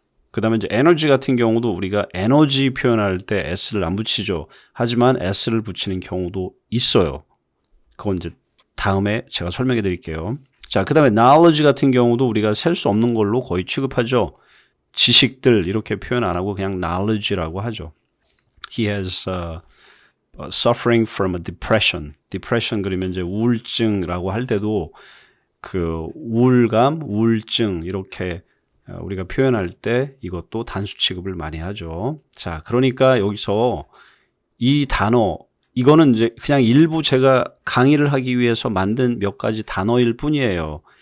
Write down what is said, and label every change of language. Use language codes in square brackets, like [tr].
[ko] 그 다음에 이제 에너지 같은 경우도 우리가 에너지 표현할 때 s를 안 붙이죠. 하지만 s를 붙이는 경우도 있어요. 그건 이제 다음에 제가 설명해 드릴게요. 자, 그 다음에 knowledge 같은 경우도 우리가 셀 수 없는 걸로 거의 취급하죠. 지식들 이렇게 표현 안 하고 그냥 knowledge라고 하죠. [en] He has suffering from a depression. [ko] depression 그러면 이제 우울증이라고 할 때도 그 우울감, 우울증 이렇게 우리가 표현할 때 이것도 단수 취급을 많이 하죠. 자, 그러니까 여기서 이 단어, 이거는 이제 그냥 일부 제가 강의를 하기 위해서 만든 몇 가지 단어일 뿐이에요.